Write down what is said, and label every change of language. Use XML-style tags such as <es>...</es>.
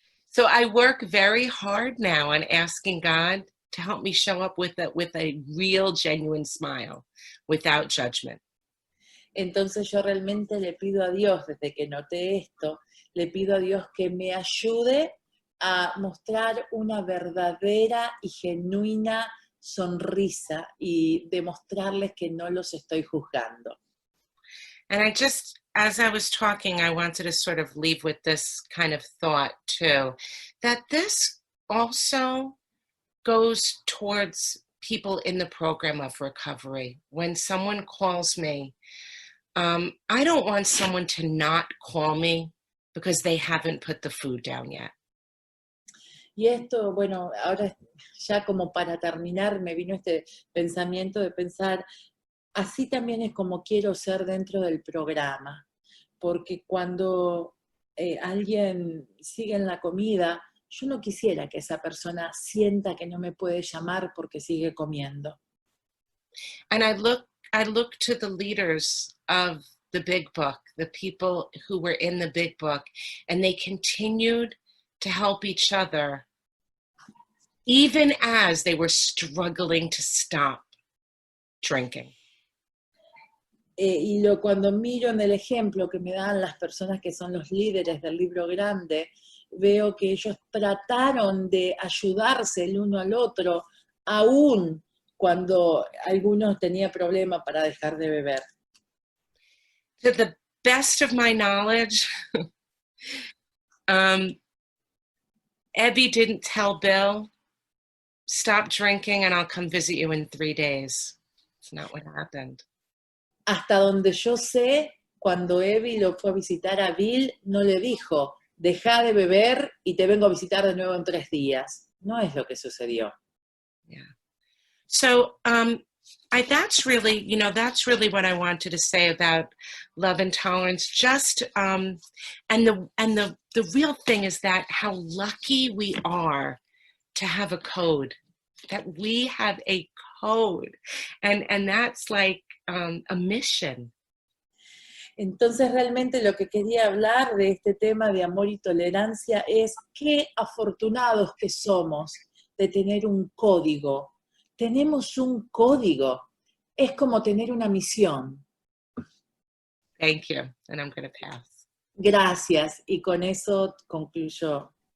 <en>So I work very hard now on asking God to help me show up with a real, genuine smile, without judgment.</en> <es>Entonces yo realmente le pido a Dios, desde que noté esto, le pido a Dios que me ayude a mostrar una verdadera y genuina sonrisa y demostrarles que no los estoy juzgando.</es> <en>And as I was talking, I wanted to sort of leave with this kind of thought too, that this also goes towards people in the program of recovery. When someone calls me, I don't want someone to not call me because they haven't put the food down yet.</en> <es>Y esto, bueno, ahora ya como para terminar me vino este pensamiento de pensar, así también es como quiero ser dentro del programa, porque cuando alguien sigue en la comida, yo no quisiera que esa persona sienta que no me puede llamar porque sigue comiendo.</es> <en>And I look to the leaders of the big book, the people who were in the big book, and they continued to help each other even as they were struggling to stop drinking.</en> <es>Cuando miro en el ejemplo que me dan las personas que son los líderes del libro grande, veo que ellos trataron de ayudarse el uno al otro, aún cuando algunos tenían problemas para dejar de beber.</es> <en>To the best of my knowledge, Abby didn't tell Bill, stop drinking and I'll come visit you in 3 days. It's not what happened.</en> <es>Hasta donde yo sé, cuando Evie lo fue a visitar a Bill, no le dijo, deja de beber y te vengo a visitar de nuevo en 3 días. No es lo que sucedió.</es> <en>Yeah. So that's really what I wanted to say about love and tolerance. Just and the real thing is that how lucky we are to have a code, that we have a code, and that's like a mission.</en> <es>Entonces realmente lo que quería hablar de este tema de amor y tolerancia es qué afortunados que somos de tener un código. Tenemos un código. Es como tener una misión.</es> <en>Thank you, and I'm going to pass.</en> <es>Gracias, y con eso concluyo.</es>